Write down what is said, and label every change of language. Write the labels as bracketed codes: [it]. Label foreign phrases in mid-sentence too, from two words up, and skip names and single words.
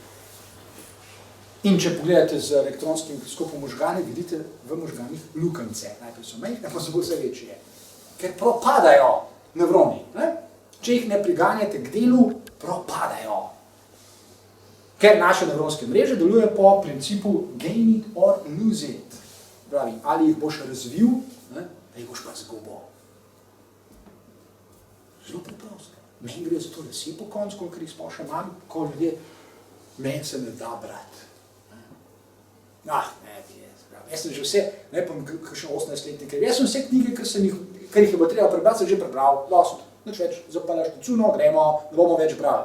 [sl] In če pogledate z elektronskim mikroskopom možgane, vidite v možganih lukance. Najprej so majhne, pa so bolj vse večje. Ker propadajo nevroni. Ne? Če jih ne priganjate k delu, propadajo. Ker naše nevronske mreže delujejo po principu [en] gain it or lose it. [sl] Pravi, ali jih boš razvil, da jih boš pa zgubil. Zelo preprosto. Meni gre za to, da si po koncu, kolikor jih sploh še imam, ko ljudje, meni se ne da brati. Jaz sem že vse, ne pa kakšen 18-letnik, jaz sem vse knjige, kar jih je bo treba prebrati, sem že prebral, dost, nič več, zapalaš ticuno, gremo, ne bomo več brali.